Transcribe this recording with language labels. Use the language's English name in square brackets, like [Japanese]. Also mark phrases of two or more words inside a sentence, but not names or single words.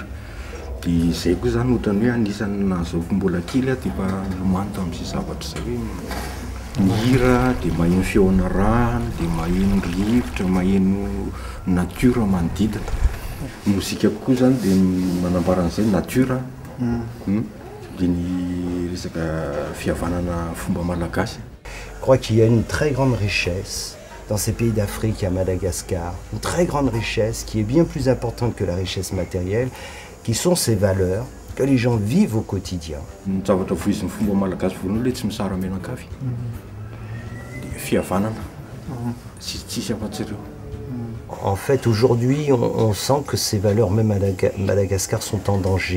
[Malagasy] Dia izay koa zany ohatrany hoe anisany nahazoako mbola kely dia efa lomano tamin'izay zavatra izay hoe mihira dia maheno feona rano, dia maheno rivotra, maheno natiora manodidina. Mozika kokoa zany dia manambara an'izay natiora dia ny resaka fihavanana fomba malagasy. [French] Je crois qu'il y a une très grande richesse dans ces pays d'Afrique, à Madagascar, une très grande richesse qui est bien plus importante que la richesse matérielle, qui sont ces valeurs que les gens vivent au quotidien. En fait, aujourd'hui, on sent que ces valeurs, même à Madagascar, sont en danger.